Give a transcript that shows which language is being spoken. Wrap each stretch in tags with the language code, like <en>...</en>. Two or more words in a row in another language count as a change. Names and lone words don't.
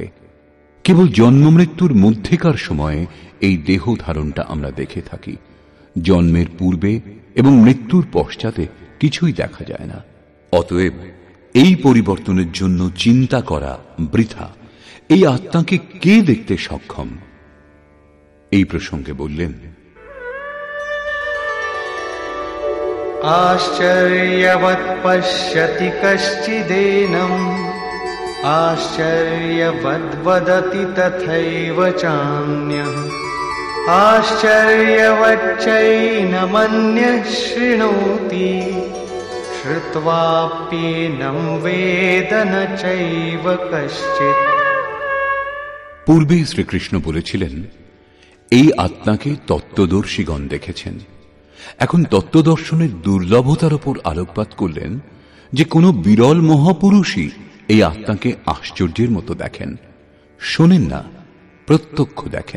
<bn>কেবল জন্ম মৃত্যুর মধ্যেকার সময়ে এই দেহ ধারণটা আমরা দেখে থাকি। জন্মের পূর্বে এবং মৃত্যুর পশ্চাতে কিছুই দেখা যায় না। অতএব এই পরিবর্তনের জন্য চিন্তা করা বৃথা। এই আত্মাকে কে দেখতে সক্ষম? এই প্রসঙ্গে বললেন,</bn> <sa>आश्चर्यवत् पश्यति कश्चिदेनम् आश्चर्यवद् वदति तथैव चान्यः आश्चर्यवच्चैनमन्यः शृणोति श्रुत्वाप्येनं वेद न चैव कश्चित्।</sa> <bn>পূর্বে শ্রীকৃষ্ণ বলেছিলেন, এই আত্মাকে তত্ত্বদর্শীগণ দেখেছেন। এখন তত্ত্বদর্শনের দুর্লভতার উপর আলোকপাত করলেন যে কোনো বিরল মহাপুরুষই এই আত্মাকে আশ্চর্যের মতো দেখেন, শোনেন না, প্রত্যক্ষ দেখেন।</bn>